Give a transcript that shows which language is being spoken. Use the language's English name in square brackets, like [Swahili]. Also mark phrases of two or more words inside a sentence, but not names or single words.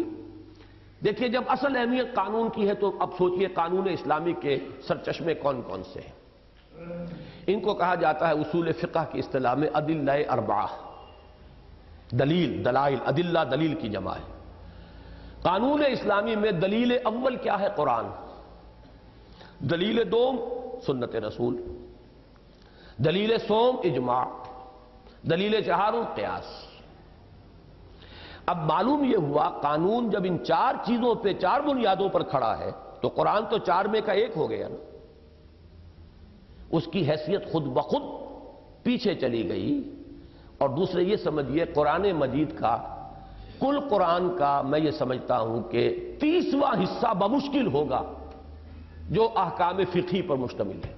[Urdu] دیکھیے، جب اصل اہمیت قانون کی ہے تو اب سوچئے قانون اسلامی کے سرچشمے کون کون سے ہیں۔ ان کو کہا جاتا ہے اصول فقہ کی اصطلاح میں ادلہ اربعہ، دلیل، دلائل، ادلہ دلیل کی جمع ہے۔ قانون اسلامی میں دلیل اول کیا ہے؟ قرآن، دلیل دوم سنت رسول، دلیل سوم اجماع، دلیل چہارم قیاس۔ اب معلوم یہ ہوا قانون جب ان چار چیزوں پہ، چار بنیادوں پر کھڑا ہے تو قرآن تو چار میں کا ایک ہو گیا نا، اس کی حیثیت خود بخود پیچھے چلی گئی۔ اور دوسرے یہ سمجھیے قرآن مجید کا کل قرآن کا میں یہ سمجھتا ہوں کہ 30واں حصہ بمشکل ہوگا جو احکام فقہی پر مشتمل ہے۔